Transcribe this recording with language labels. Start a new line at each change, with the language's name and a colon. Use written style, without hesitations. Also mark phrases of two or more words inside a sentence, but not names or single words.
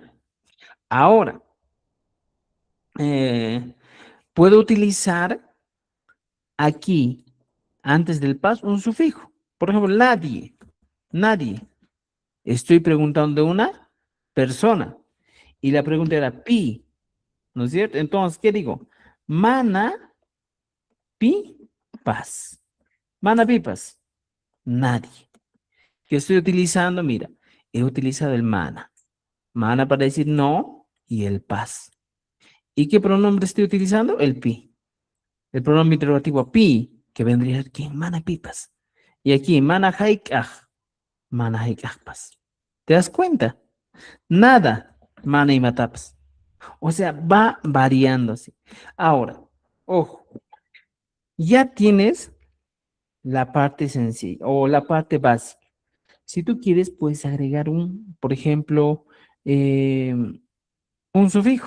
Spanish: Ahora, puedo utilizar aquí, antes del pas, un sufijo. Por ejemplo, nadie. Nadie. Estoy preguntando de una persona. Y la pregunta era pi. ¿No es cierto? Entonces, ¿qué digo?
Quechua: Mana pi pas. Mana pi pas.
Spanish: Nadie. ¿Qué estoy utilizando? Mira, he utilizado el mana. Mana para decir no y el pas. ¿Y qué pronombre estoy utilizando? El pi. El pronombre interrogativo pi, que vendría a ser ¿quién?
Quechua: Mana pipas.
Spanish: Y aquí,
Quechua: mana haikaj. Mana haikaj pas.
Spanish: ¿Te das cuenta? Nada, mana y matapas. O sea, va variando así. Ahora, ojo, ya tienes la parte sencilla o la parte básica. Si tú quieres, puedes agregar por ejemplo, un sufijo.